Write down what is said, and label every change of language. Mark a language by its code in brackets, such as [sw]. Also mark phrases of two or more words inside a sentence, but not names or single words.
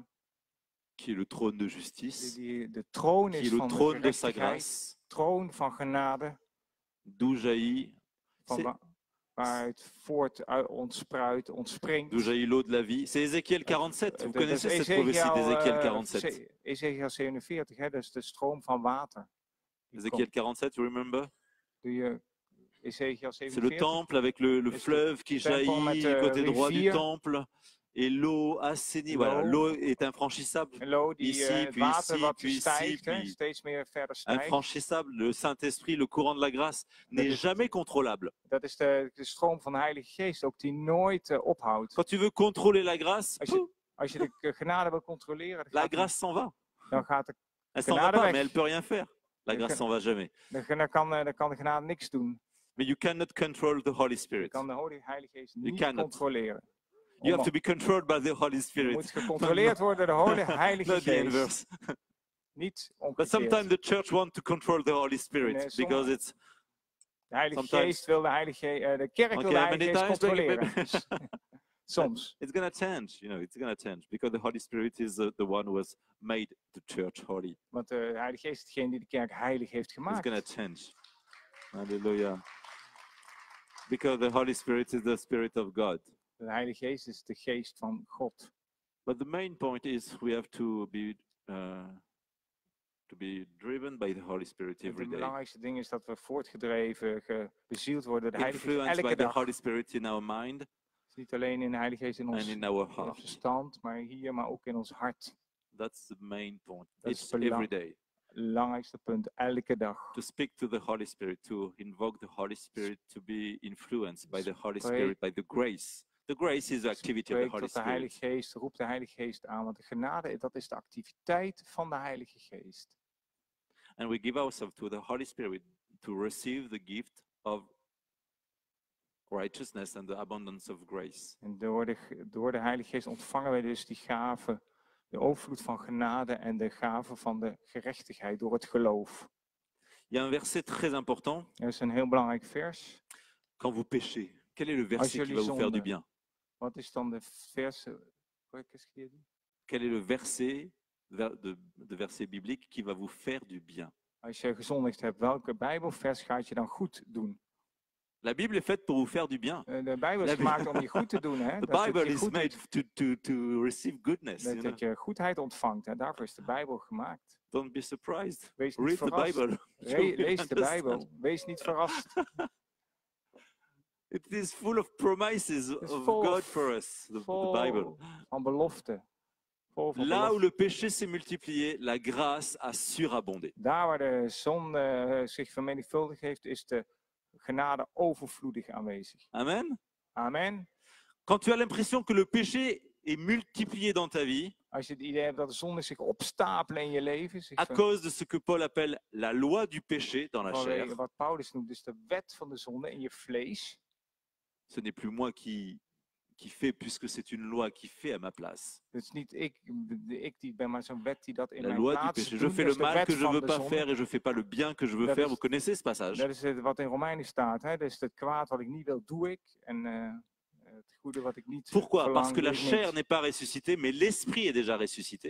[fr] qui est le trône de justice, [nl] Die de troon [fr] qui [nl] is [fr] est le [nl] van de [fr] trône de sa [nl] gerechtigheid. [fr] grâce, [nl] Troon van genade. [fr] d'où jaillit, [nl] Van [fr] c'est- [nl] waaruit ontspringt. [fr] d'où jaillit l'eau de la vie. C'est Ézéchiel 47. Vous [nl] Dat is [fr] connaissez cette prophétie d'Ézéchiel 47. [nl] Ezekiel 47, hè, dat is de stroom van water. Die [fr] Ézéchiel [nl] komt. [fr] 47, [en] you remember? [nl] Doe je Ezekiel [fr] C'est le [nl] 47? [fr] temple avec le Est-ce que fleuve qui temple jaillit [nl] met, [fr] du côté droit du rivière? temple et l'eau assainie. Voilà, L'eau. l'eau est infranchissable, [nl] En lo, die, [fr] Ici, [nl] het [fr] puis [nl] water [fr] ici, [nl] wat [fr] puis ici, [nl] stijgt, hè, [fr] puis- [nl] steeds meer verder stijgt. [fr] infranchissable. Le Saint-Esprit, le courant de la grâce n'est [nl] is- [fr] jamais contrôlable. [nl] Dat is de stroom van de Heilige Geest, ook die nooit ophoudt. [fr] Quand tu veux contrôler la grâce, [nl] Als je, als je de genade wil controleren, [fr] la [nl] dan [fr] grâce s'en va. [nl] gaat de, [fr] Elle s'en va [nl] Genade [fr] pas, [nl] weg. [fr] mais elle peut rien faire. La [nl] Je [fr] grâce [nl] kan- [fr] s'en va jamais. [nl] dan kan de genade niks doen. [en] Mais you cannot control the Holy [nl] Je [en] Spirit. [nl] kan de Heilige Geest niet [en] cannot. [nl] controleren. [en] You have to be controlled by the Holy [nl] Je [en] Spirit. [nl] moet gecontroleerd worden door de Heilige [en] Not the [nl] Geest. [en] inverse. [nl] Niet [en] But [nl] omgekeerd. [en] sometimes the church wants to control the Holy Spirit [nl] Nee, [en] because it's [nl] De Heilige [en] sometimes- [nl] Geest wil de kerk wil de [en] Okay, [nl] Heilige [en] many [nl] Geest [en] times, maybe- [nl] controleren. Soms. [en] it's going to change, you know, it's going to change because the Holy Spirit is the one who has made the church holy. [nl] Want de Heilige Geest is degene die de kerk heilig heeft [en] It's [nl] gemaakt. [en] going to change. Hallelujah. Because the Holy Spirit is the Spirit of God. [nl] De Heilige Geest is de geest van God. [en] But the main point is we have to be driven by the Holy Spirit every [nl] Het [en] day. [nl] belangrijkste ding is dat we voortgedreven, bezield worden door de Heilige Geest [en] Influenced by [nl] elke [en] the [nl] dag. [en] Holy Spirit in our mind [nl] Het is niet alleen in de Heilige Geest in [en] and [nl] ons [en] in our [nl] in [en] heart. [nl] ons verstand, maar hier, maar ook in ons hart. [en] That's the main point. [nl] Dat is [en] It's every day. [nl] Belangrijkste punt, elke dag. [en] To speak to the Holy Spirit, to invoke the Holy Spirit, to be influenced by the Holy [nl] Spreek- [en] Spirit, by the grace. The grace is the activity of the [nl] Spreek [en] Holy [nl] tot de Heilige [en] Spirit. [nl] Geest, roep de Heilige Geest aan, want de genade, dat is de activiteit van de Heilige Geest. [en] And we give ourselves to the Holy Spirit to receive the gift of righteousness and the abundance of grace. [nl] En door de Heilige Geest ontvangen wij dus die gave, de overvloed van genade en de gave van de gerechtigheid door het geloof. [fr] Il y a un verset très important. [nl] Dat is een heel belangrijk vers. [fr] Quand vous péchez, quel est le verset qui [nl] jullie [fr] va vous faire du [nl] zonden. [fr] bien? [nl] Wat is dan de vers? [fr] Qu'est-ce qu'il a dit? Quel est le verset, de verset biblique qui va vous faire du bien? [nl] Als je gezondigd hebt, welke Bijbelvers gaat je dan goed doen? [fr] La Bible est faite pour vous faire du bien. [nl] De Bijbel is [fr] La [nl] gemaakt om je goed te doen. Hè? [en] The [nl] Dat het [en] Bible [nl] je [en] is [nl] goed [en] made [nl] doet, [en] to receive goodness. You know? [nl] dat je goedheid ontvangt. Hè? Daarvoor is de Bijbel gemaakt. [en] Don't be surprised. [nl] Wees niet [en] Read the [nl] verrast. [en] Bible. [nl] Lees de Bijbel. Wees niet verrast. [en] It is full of promises is of full God of- for us, the [nl] Vol Bible. van beloften. Vol van [fr] Là où [nl] beloften. [fr] le péché s'est multiplié, la grâce a surabondé. [nl] Daar waar de zonde zich vermenigvuldigd heeft, is de genade overvloedig aanwezig. Amen. Amen. [fr] Quand tu as l'impression que le péché est multiplié dans ta vie [nl] Als je het idee hebt dat de zonde zich opstapelen in je leven, zich [fr] à cause de ce que Paul appelle la loi du péché dans la chair, [nl] vanwege wat Paulus noemt, dus de wet van de zonde in je vlees. [fr] ce n'est plus moi qui fais puisque c'est une loi qui fait à ma place. [nl] Het is niet ik die ben, maar zo'n wet die dat in [fr] La [nl] mijn [fr] loi du [nl] plaats [fr] péché. [nl] doet. [fr] Je [nl] Dat [fr] fais [nl] is [fr] le [nl] de [fr] mal [nl] wet [fr] que je [nl] van [fr] veux [nl] de [fr] pas [nl] zonde. [fr] faire et je fais pas le bien que je veux [nl] Dat [fr] faire. [nl] is- [fr] Vous connaissez ce passage? [nl] Dat is wat in Romeinen staat. Hè? Dus het kwaad wat ik niet wil, doe ik. En het goede wat ik niet [fr] Pourquoi? [nl] verlang, [fr] Parce que [nl] doe [fr] la [nl] ik [fr] chair [nl] niet. [fr] n'est pas ressuscitée, mais l'esprit est déjà ressuscité.